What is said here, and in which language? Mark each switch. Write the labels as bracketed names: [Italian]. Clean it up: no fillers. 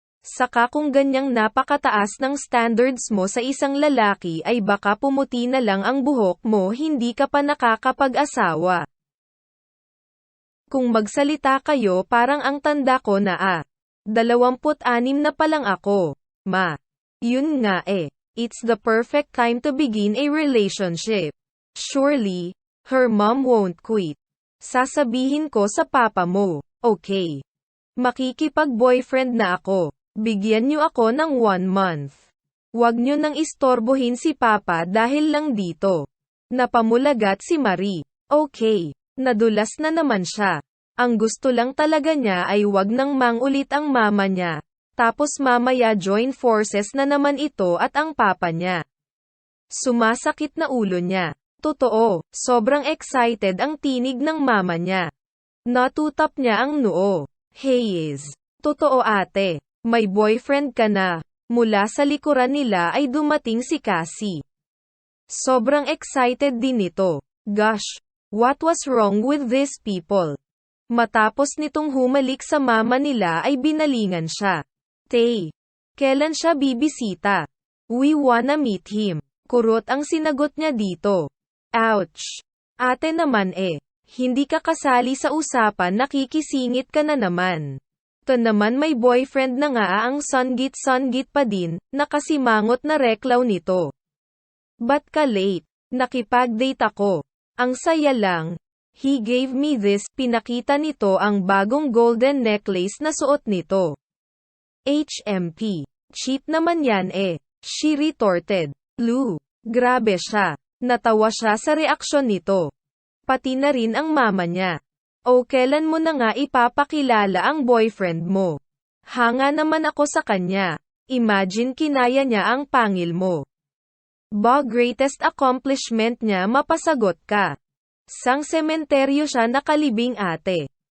[Filipino] Saka kung ganyang napakataas ng standards mo sa isang lalaki ay baka pumuti na lang ang buhok mo hindi ka pa nakakapag-asawa. Kung magsalita kayo parang ang tanda ko na 26 na pa lang ako, ma. Yun nga [English] it's the perfect time to begin a relationship. Surely, her mom won't quit. [Filipino] Sasabihin ko sa papa mo, okay. Makikipag-boyfriend na ako. Bigyan niyo ako ng 1 month. Huwag niyo nang istorbohin si papa dahil lang dito. Napamulagat si Marie. Okay. Nadulas na naman siya. Ang gusto lang talaga niya ay wag nang mangulit ang mama niya. Tapos mamaya join forces na naman ito at ang papa niya. Sumasakit na ulo niya. Totoo, sobrang excited ang tinig ng mama niya. Natutap niya ang noo. Hey is. Totoo ate. May boyfriend ka na. Mula sa likuran nila ay dumating si Cassie. Sobrang excited din ito. [English] Gosh, what was wrong with these people? [Filipino] Matapos nitong humalik sa mama nila ay binalingan siya. Tay, kailan siya bibisita? [English] We wanna meet him. [Filipino] Kurot ang sinagot niya dito. Ouch. Ate naman hindi ka kasali sa usapan, nakikisingit ka na naman. To naman may boyfriend na nga ang sunggit pa din, nakasimangot na reklaw nito. Ba't ka late? Nakipag-date ako. Ang saya lang. [English] He gave me this, [Filipino] pinakita nito ang bagong golden necklace na suot nito. HMP. [English] Cheap [Filipino] naman yan [English] she retorted. [Filipino] Lou. Grabe siya. Natawa siya sa reaksyon nito. Pati na rin ang mama niya. O kailan mo na nga ipapakilala ang boyfriend mo? Hanga naman ako sa kanya. Imagine kinaya niya ang pangil mo. Greatest accomplishment niya mapasagot ka. Sang sementeryo siya nakalibing ate.